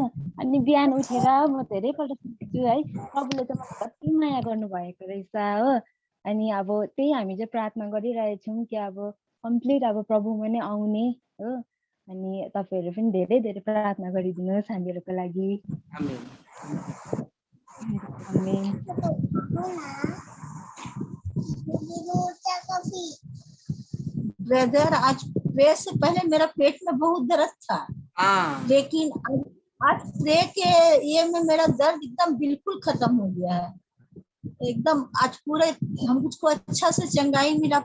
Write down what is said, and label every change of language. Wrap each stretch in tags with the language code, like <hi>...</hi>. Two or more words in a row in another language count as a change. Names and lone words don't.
<ne>अनि बिहान उठेर म धेरैपल्ट सोच्छु है प्रभुले चाहिँ मलाई कति माया गर्नुभएको रहेछ हो। अनि अब त्यही हामी चाहिँ प्रार्थना गरिरहेछौँ कि अब कम्प्लिट अब प्रभुमा नै आउने हो। अनि तपाईँहरू पनि धेरै धेरै प्रार्थना गरिदिनुहोस् हामीहरूको लागि। आमेन। आमेन।</ne> <hi>ब्रदर, आज प्रे से पहले मेरा पेट में बहुत दर्द था, लेकिन आज प्रे के ये में मेरा दर्द एकदम बिल्कुल खत्म हो गया है। एकदम आज पूरे हम मुझको अच्छा से चंगाई मिला।</hi>